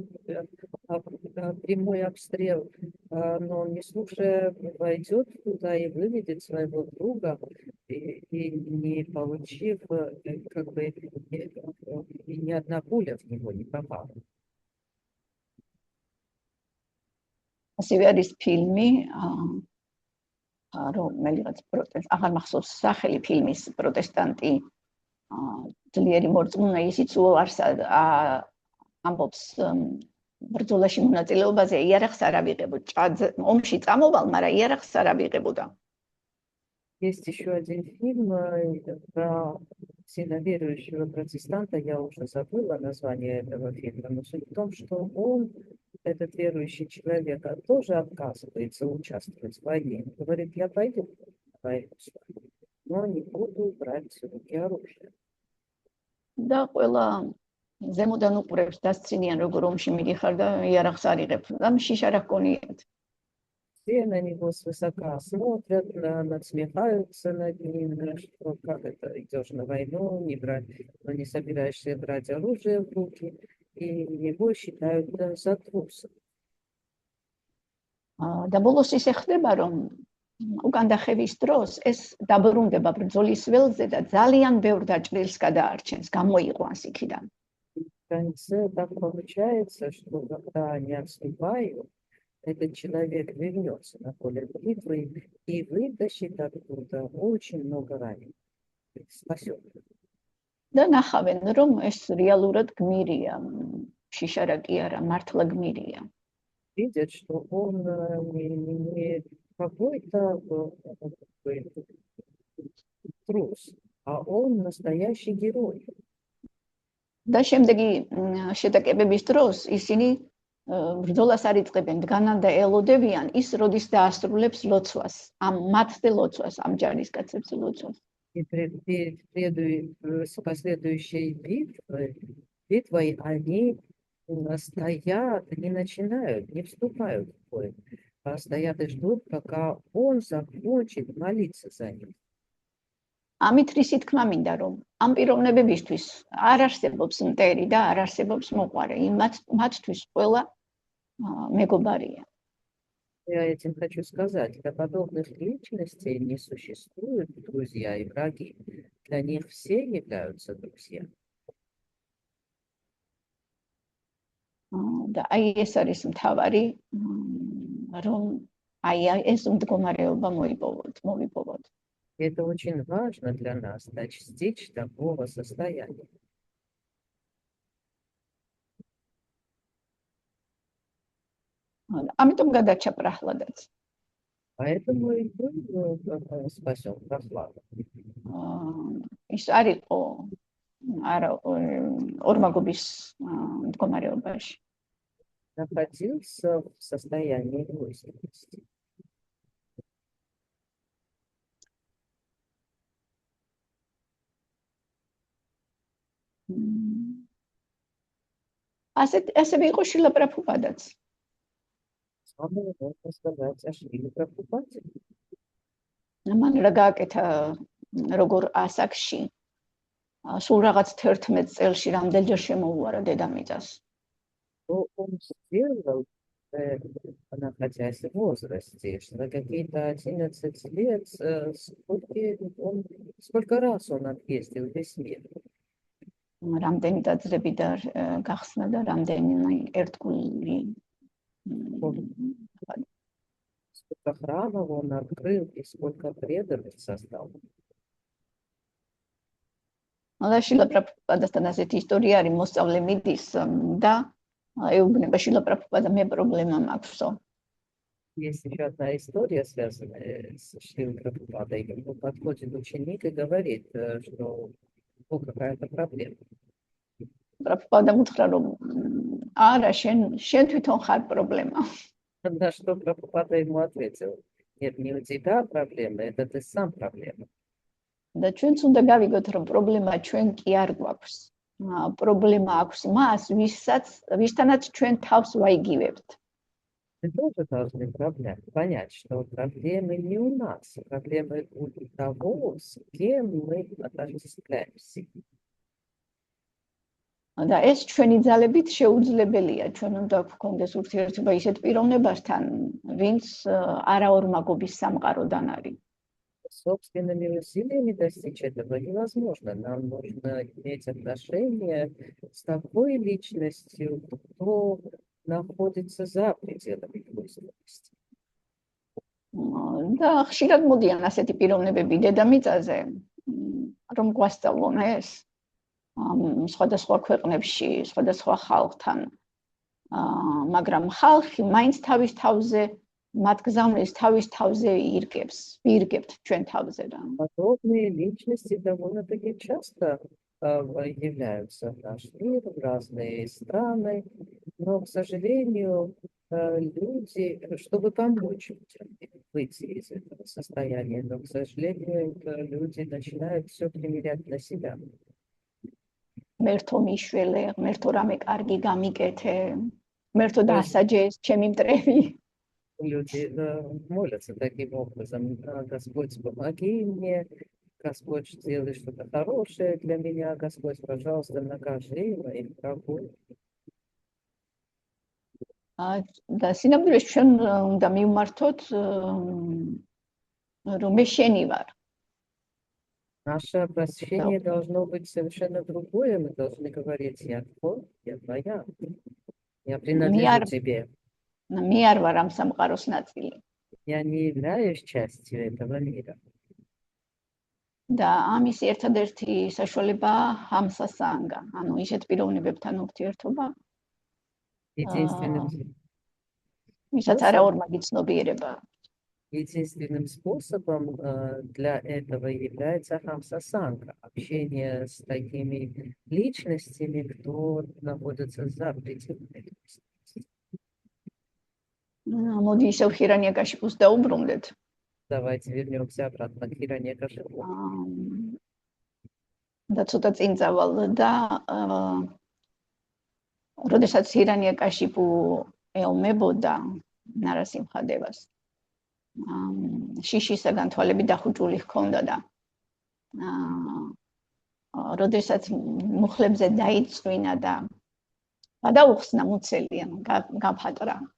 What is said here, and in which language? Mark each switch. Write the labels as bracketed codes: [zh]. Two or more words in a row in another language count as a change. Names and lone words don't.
[ru] Прямой обстрел, но он, не слушая, войдет туда и выведет своего друга, и не получив, как бы, и ни одна пуля в него не попала. [ka] ასევე არის ფილმი, რომელიღაც აღარ მახსოვს სახელი ფილმის, პროტესტანტი ძლიერი მორწმუნა, ისიც უარს ამბობს ბრძოლაში მონაწილეობაზე, იარაღს არ ავიღებოდა. ომში წამოვალ, მაგრამ იარაღს არ ავიღებოდა. [ru] Есть еще один фильм про сильно верующего протестанта, я уже забыла название этого фильма, но суть в том, что он этот верующий человек тоже отказывается участвовать в войне. Говорит, я пойду на войну, но не буду брать в руки оружие. [ka] და ყველა ზემოდან უყურებს დასცინიან როგორ ომში მიდიხარ და იარაღს არ იღებ და შიშარა ჰქონიათ. [ru] Все на него свысока смотрят, надсмехаются над ним, что как это, идешь на войну, но не собираешься брать оружие в руки, и его считают за труса. [ka] და ბოლოს ისე ხდება, რომ უკან დახევის დროს ეს დაბრუნდება ბრძოლის ველზე და ძალიან ბევრ დაჭრილს გადაარჩენს, გამოიყვანს იქიდან. [ru] В конце так получается, что когда они отступают, этот человек вернется на поле битвы и вытащит оттуда очень много раненых. Спасет. [ka] და ნახავენ, რომ ეს რეალურად გმირია, შიშარა კი არა, მართლა გმირია. [ru] Видят, что он не какой-то трус, а он настоящий герой. [ka] და შემდეგი შეტაკებების დროს ისინი ბრძოლას არ იწყებენ, დგანან და ელოდებიან ის, როდის დაასრულებს ლოცვას, მათზე ლოცვას, ამ ჯარისკაცებს ლოცვას. [ru] И с последующей битвой они стоят, не начинают, не вступают в бой, а стоят и ждут, пока он закончит молиться за них. [ka] ამით რისი თქმა მინდა, რომ ამ პიროვნებებისთვის არ არსებობს მტერი და არ არსებობს მოყვარე, მათთვის ყველა მეგობარია. [ru] Я этим хочу сказать, для подобных личностей не существует друзья и враги. Для них все являются друзьями. [ka] და აი ეს არის მთავარი, რომ აი ეს მდგომარეობა მოვიპოვოთ. [ru] Это очень важно для нас, достичь такого состояния. [ka] ამიტომ გადარჩა პრაჰლადაც. [ru] Поэтому и был спасен Прохлада. [ka] ის არ იყო ორმაგობის მდგომარეობაში. [ru] Находился в состоянии двойственности. [ka] ასევე იყო შილა პრაბჰუპადაც. [ru] Самое можно сказать о Шриле Прабхупаде. [ka] მან რა გააკეთა როგორ ასაკში სულ რაღაც 11 წელში რამდენჯერ შემოუარა დედამიწას. [ru] Что он сделал, находясь в возрасте, что на какие-то 11 лет, сколько раз он объездил весь мир. [ka] რამდენი დაძრები და გახსნა და რამდენი ერთგული [ru] Сколько храмов он открыл и сколько преданных создал. [ka] და შილა პრაბჰუპადასთან ასეთი ისტორია არის, მოსწავლე მიდის და ეუბნება შილა პრაბჰუპადა, მე პრობლემა მაქვსო. [ru] Есть еще одна история, связанная с Шрилой Прабхупадой. Ему подходит ученик и говорит, что какая-то проблема. [ka] პრაბჰუპადა უთხრა, რომ არა, შენ თვითონ ხარ პრობლემა. [ru] На что Прабхупада ему ответил, нет, не у тебя проблема, это ты сам проблема. [ka] და ჩვენც უნდა გავიგოთ, რომ პრობლემა ჩვენ კი არ გვაქვს. პრობლემა აქვს მას, ვისთანაც ჩვენ თავს ვაიგივებთ. [ru] Мы тоже должны понять, что проблемы не у нас, проблемы у того, с кем мы отождествляемся. [ka] და ეს ჩვენი ძალებით შეუძლებელია, ჩვენ უნდა გვქონდეს ურთიერთობა ისეთ პიროვნებასთან, ვინც არაორმაგობის სამყაროდან არის. [ru] Собственными усилиями достичь этого невозможно. Нам нужно иметь отношения с такой личностью, кто находится за пределами двойственности. [ka] და ხშირად მოდიან ასეთი პიროვნებები დედამიწაზე, რომ გვასწავლონ ეს სხვადასხვა ქვეყნებში, სხვადასხვა ხალხთან. მაგრამ ხალხი მაინც თავის თავზე მათ გზავნილს თავის თავზე ვირგებთ ჩვენ თავზე რა. [ru] Подобные личности довольно-таки часто являются в наш мир, в разные страны, но, к сожалению, люди, чтобы помочь людям выйти из этого состояния, но, к сожалению, люди начинают все примерять на себя. [ka] მერთო მიშველე, მერთო რამე კარგი გამიკეთე, მერთო დასაჯეს ჩემი მტრები. [ru] Люди молятся таким образом: Господь, помоги мне, Господь, сделай что-то хорошее для меня, Господь, пожалуйста, накажи моих врагов. [ka] და სინამდვილეს ჩვენ უნდა მივმართოთ რომ მე შენი ვარ. [ru] Наше обращение должно быть совершенно другое. Мы должны говорить: я твой, я твоя, я принадлежу тебе. [ka] მე არ ვარ ამ სამყაროს ნაწილი. [ru] Я не являюсь частью этого мира. [ka] და ამის ერთადერთი საშუალება ჰამსასანგა, ანუ ისეთ პიროვნებებთან ურთიერთობა, ვისაც არაორმაგი ცნობიერება. [ru] Единственным способом для этого является хамсасанга, общение с такими личностями, кто находится за пределами. [ka] მოდი ისევ ჰირანიაკაშიფუს დაუბრუნდეთ. [ru] Давайте вернемся обратно к Хираньякашипу. [ka] და ცოტა წინ წავალ და როდესაც ჰირანიაკაშიფუ ეომებოდა ნარასიმხადევას, შიშისაგან თვალები დახუჭული ჰქონდა და როდესაც მუხლებზე დაიწვინა და გადაუხსნა მუცელი, გაფატრა.